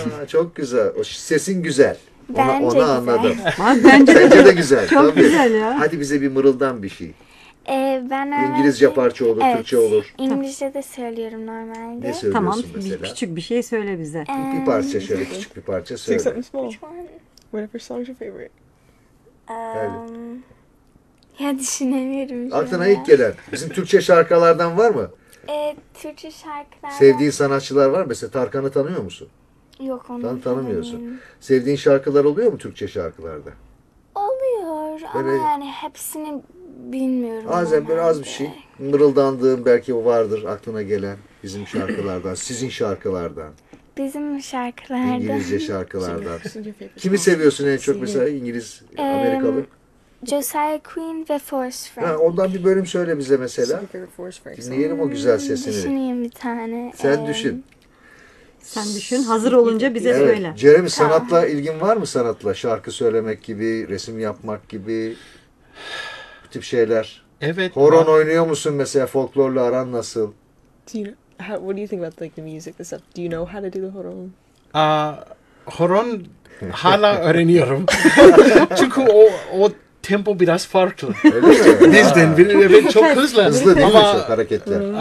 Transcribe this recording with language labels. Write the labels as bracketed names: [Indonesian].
[Turkish] Çok güzel. O sesin güzel. Onu anladım. Bence de güzel. Çok tabii. Güzel ya. Hadi bize bir mırıldan bir şey. Ben İngilizce parça olur, evet, Türkçe olur. İngilizce de söylüyorum normalde. Ne söylüyorsun tamam, mesela? Bir küçük bir şey söyle bize. Bir parça şöyle küçük bir parça söyle. [English] Sing something small. Whatever song's your favorite. [Turkish] Ya düşünemiyorum. Aklına ilk gelen. Bizim Türkçe şarkılardan var mı? Türkçe şarkılar. Sevdiğin sanatçılar var mı? Mesela Tarkan'ı tanıyor musun? Yok onu tanımıyorum. Tanımıyorsun. Sevdiğin şarkılar oluyor mu Türkçe şarkılarda? Oluyor böyle, ama yani hepsini bilmiyorum. Azem böyle az bir şey. Mırıldandığın belki vardır aklına gelen bizim şarkılardan, sizin şarkılardan. Bizim şarkılardan. İngilizce şarkılardan. Kimi seviyorsun en çok mesela İngiliz, Amerikalı? Josiah Queen ve Forest Frank. Ondan bir bölüm söyle bize mesela. Dinleyelim o güzel sesini. Düşüneyim bir tane. Sen düşün. Sen düşün. Hazır olunca bize söyle. Evet. Jeremy sanatla ilgin var mı sanatla? Şarkı söylemek gibi, resim yapmak gibi bu tip şeyler. Evet. Horon oynuyor musun mesela? Folklorla aran nasıl? [English] What do you think about like the music and stuff? Do you know how to do the horon? [Turkish] Horon hala öğreniyorum. Çünkü o tempo biraz farklı. Bizden ben çok hızlı değil ama çok hareketler.